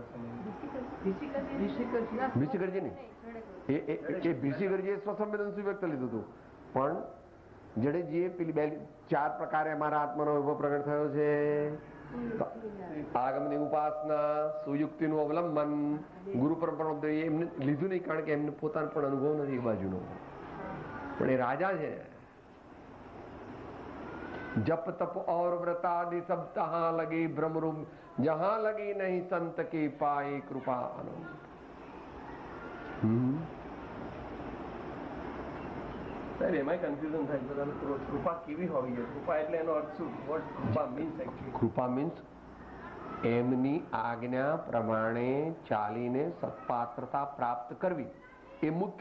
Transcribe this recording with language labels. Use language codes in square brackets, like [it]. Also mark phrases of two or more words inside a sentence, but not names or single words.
[gu] ભીષીકરજી નહીં, એ ભીષીકરજીએ સ્વસંવેદન સુવ્યક્ત લીધું હતું, પણ જડેજીએ પેલી 4 પ્રકારે મારા આત્માનો વિભવ પ્રગટ થયો છે. આગમની ઉપાસના, સુયુક્તિનું અવલંબન, ગુરુ પરંપરા એમને લીધું નહીં કારણ કે એમને પોતાનો પણ અનુભવ નથી એ બાજુનો. પણ એ રાજા છે. [hi] जप तप और व्रतादि सब तहां लगे भ्रमरूप जहां लगे नहीं संत के पाए कृपा आनंद. [gu] સાહેબ એમાં કન્ફ્યુઝન થાય બધાને. કૃપા કેવી હોવી જોઈએ? કૃપા એટલે એનો અર્થ શું? વોટ કૃપા [en] means actually? [gu] કૃપા મીન્સ એમની આજ્ઞા પ્રમાણે ચાલીને સત્પાત્રતા પ્રાપ્ત કરવી એ મુખ્ય.